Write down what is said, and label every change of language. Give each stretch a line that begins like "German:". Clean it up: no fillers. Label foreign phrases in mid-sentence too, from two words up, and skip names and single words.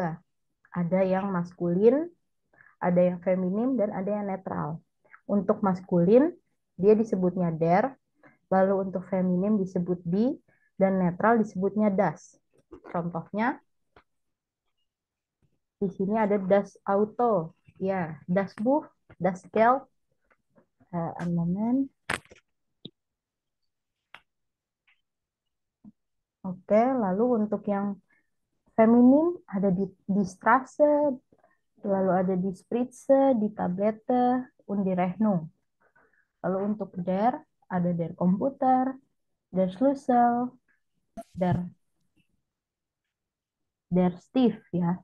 Indonesian: Ada yang maskulin, ada yang feminim, dan ada yang netral. Untuk maskulin, dia disebutnya der, lalu untuk feminim disebut die, dan netral disebutnya das. Contohnya, di sini ada
German: das Auto, ya, das Buch, das Geld, ein Moment.
Indonesian: Oke, lalu untuk yang feminim ada
German: di Straße,
Indonesian: lalu ada
German: di Spritze, di Tablette, und die Rechnung.
Indonesian: Lalu untuk der, ada
German: der komputer, der Schlüssel, der Stift,
Indonesian: ya.